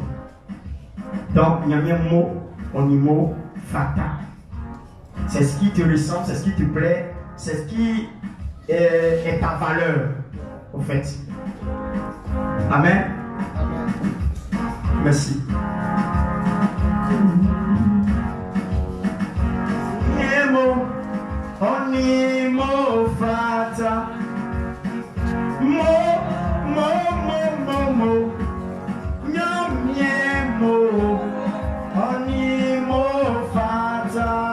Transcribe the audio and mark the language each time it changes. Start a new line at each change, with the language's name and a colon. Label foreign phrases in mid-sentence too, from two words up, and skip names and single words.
French: Donc, Nyamiemo Onimo Fata. C'est ce qui te ressemble, c'est ce qui te plaît, c'est ce qui est ta valeur, au fait. Amen. Merci. Nyamiemo Onimo Fata. Nyamiemo Onimo Fata.